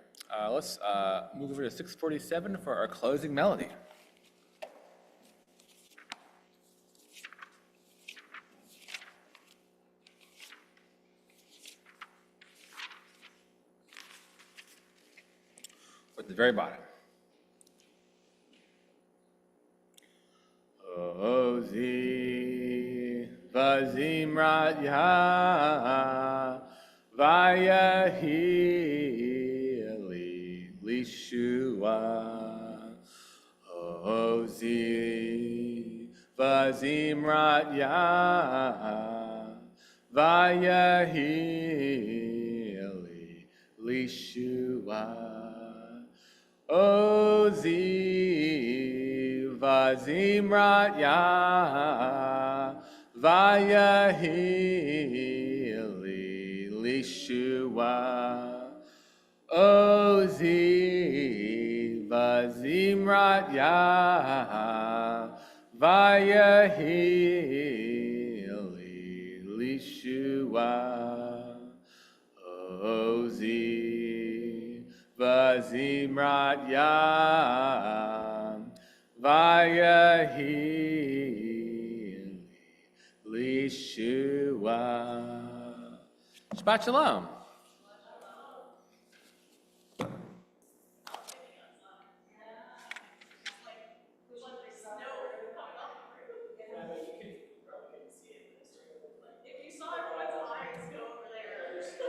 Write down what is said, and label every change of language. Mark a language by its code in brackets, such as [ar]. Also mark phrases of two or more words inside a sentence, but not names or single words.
[en] Let's move over to 647 for our closing melody. At the very bottom. [he] עזי וזמרת יה ויהי לישועה. עזי וזמרת יה ויהי לישועה. עזי וזמרת יה ויהי לישועה. עזי וזמרת יה ויהי לישועה. עזי וזמרת ים ויהי לישועה. שבת שלום. [en] If you saw everyone's eyes go over there.